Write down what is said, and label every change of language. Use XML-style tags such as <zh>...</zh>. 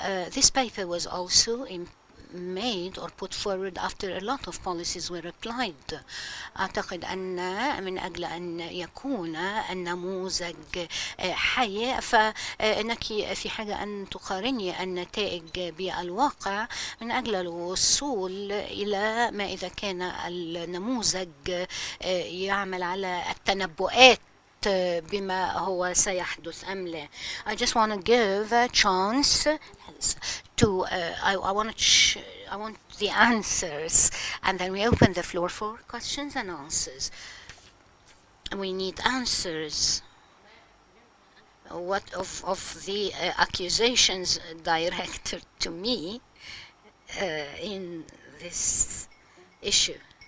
<en>This paper was also made or put forward after a lot of policies were applied.</en> <ar>أعتقد أن من أجل أن يكون النموذج حي، فإنك في حاجة أن تقارني النتائج بالواقع من أجل الوصول إلى ما إذا كان النموذج يعمل على التنبؤات بما هو سيحدث أم لا.</ar> <en>I just want to give a chance to I want the answers, and then we open the floor for questions and answers. We need answers. What of the accusations directed to me in this issue?</en>